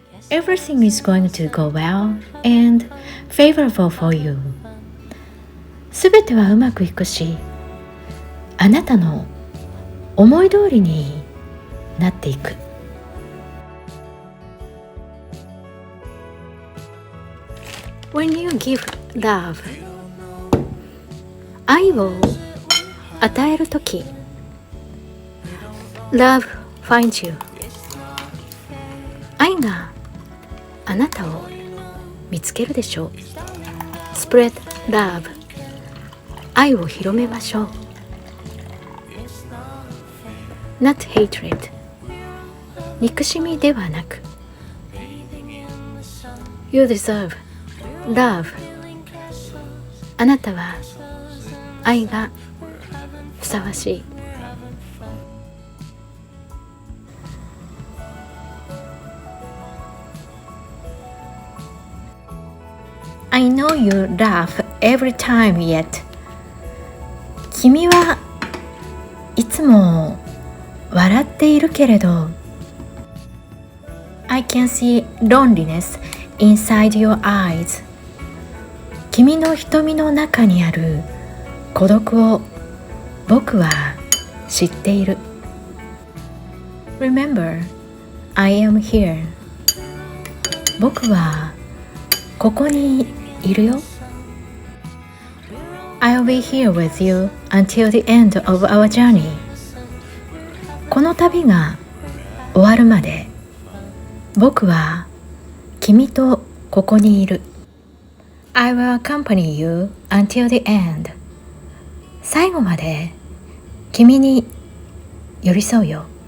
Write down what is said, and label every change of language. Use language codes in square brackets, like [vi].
[en] Everything is going to go well and favorable for you. [ja] すべてはうまくいくし、あなたの思い通りになっていく。 [en] When you give love, [ja] 愛を与えるとき、 [en] Love finds you. [ja] 愛があなたを見つけるでしょう。 [en] Spread love. [ja] 愛を広めましょう。 [en] Not hatred. [ja] 憎しみではなく。 [en] You deserve love. [ja] あなたは愛がふさわしい。 [en] I know you laugh every time yet. [ja] 君はいつも笑っているけれど [en] I can see loneliness inside your eyes. [ja] 君の瞳の中にある孤独を僕は知っている。 [en] Remember, I am here. [ja] 僕はここにいるよ。 [en] I'll be here with you until the end of our journey. [ja] この旅が終わるまで僕は君とここにいる。 [en] I will accompany you until the end. [ja] 最後まで君に寄り添うよ。